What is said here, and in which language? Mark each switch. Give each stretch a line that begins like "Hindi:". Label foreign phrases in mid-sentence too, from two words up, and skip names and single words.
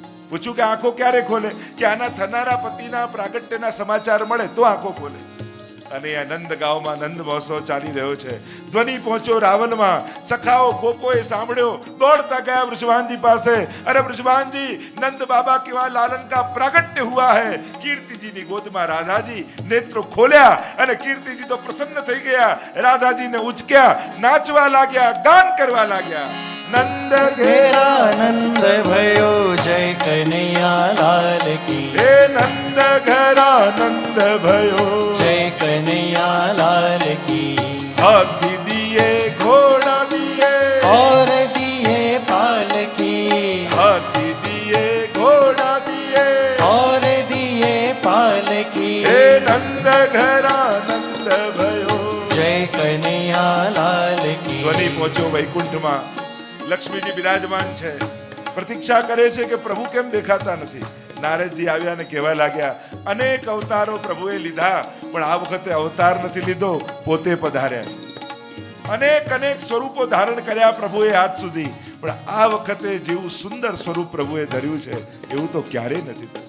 Gujarati: પૂછ્યું કે આંખો ક્યારે ખોલે? કે આના થનારા પતિના પ્રાગટ્યના સમાચાર મળે તો આંખો ખોલે. અને આ નંદગાંવમાં નંદ મહોત્સવ ચાલી રહ્યો છે. ધ્વનિ પહોંચ્યો રાવલમાં. સખાઓ ગોપોએ સાંભળ્યો, દોડતા ગયા વૃષભાનજી પાસે. અરે વૃષભાનજી, નંદ બાબા
Hindi: के वहां लालन का प्रागट्य हुआ है.
Gujarati: कीर्तिजीની ગોદમાં રાધાજી નેત્રો ખોલ્યા અને કીર્તિજી તો પ્રસન્ન થઈ ગયા. રાધાજીને ઉચક્યા, નાચવા લાગ્યા, ગાન કરવા લાગ્યા. નંદ
Hindi: घेरा नंद भयो जय कन्हैया लाल की. हे नंद घेरा नंद भयो जय कन्हैया लाल की. हाथी दिये घोड़ा दिये और दिए पालकी. हाथी दिये घोड़ा दिये और दिए पालकी. हे नंद घेरा नंद भयो. जय कन्हैया लाल की.
Gujarati: ધ્વનિ પહોંચ્યો વૈકુંઠમાં. લક્ષ્મીજી બિરાજમાન છે. પ્રતીક્ષા કરે છે કે પ્રભુ કેમ દેખાતા નથી. નારદજી આવ્યા અને કહેવા લાગ્યા, અનેક અવતારો પ્રભુએ લીધા પણ આ વખતે અવતાર નથી લીધો, પોતે પધાર્યા છે. અનેક અનેક સ્વરૂપો ધારણ કર્યા પ્રભુએ આજ સુધી, પણ આ વખતે જેવું સુંદર સ્વરૂપ પ્રભુએ ધર્યું છે એવું તો ક્યારેય નથી થયું.